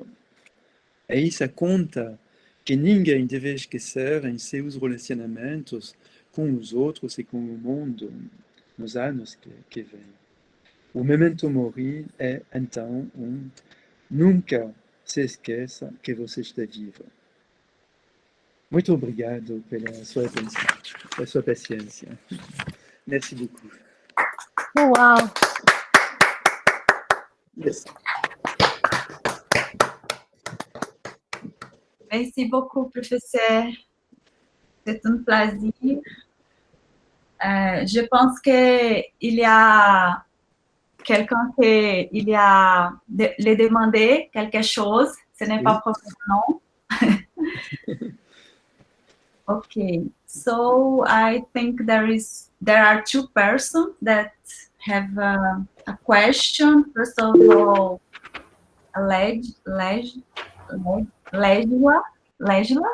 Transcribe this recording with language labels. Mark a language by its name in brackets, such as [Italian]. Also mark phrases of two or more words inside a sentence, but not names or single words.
[Portuguese] É essa conta que ninguém deve esquecer em seus relacionamentos com os outros e com o mundo nos anos que vêm. O memento mori é, então, nunca se esqueça que você está vivo. Muito obrigado pela sua atenção, pela sua paciência. [French] Merci beaucoup. Uau! [English] Yes. [French] Merci beaucoup, professeur. C'est un plaisir. Je pense qu'il y a quelqu'un qui il y a le demandé quelque chose. Ce n'est pas problème, non? [English] Okay, so I think there are two persons that have a question. First of all, Legisla.